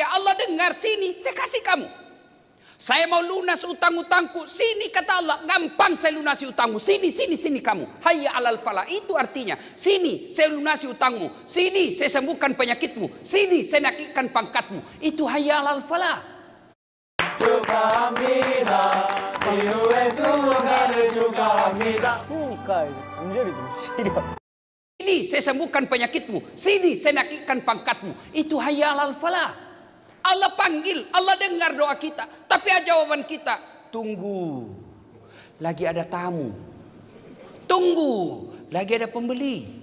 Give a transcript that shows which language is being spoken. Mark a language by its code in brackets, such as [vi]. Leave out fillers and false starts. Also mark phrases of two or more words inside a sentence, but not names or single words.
[id] Allah dengar, sini saya kasih kamu. Saya mau lunas utang-utangku. Sini kata Allah, gampang saya lunasi utangmu. Sini kamu. [ar] حي على الفلاح. [id] Itu artinya, sini saya lunasi utangmu. Sini saya sembuhkan penyakitmu. Sini saya naikkan pangkatmu. [ar] Itu حي على الفلاح. [ko] 축하합니다. 지우의 20살을 축하합니다. 추우니까 관절이 좀 시려. [id] Sini saya sembuhkan penyakitmu. Sini saya naikkan pangkatmu. [ar] Itu حي على الفلاح. [id] Allah panggil, Allah dengar doa kita. Tapi jawaban kita, tunggu. Lagi ada tamu. Tunggu, lagi ada pembeli.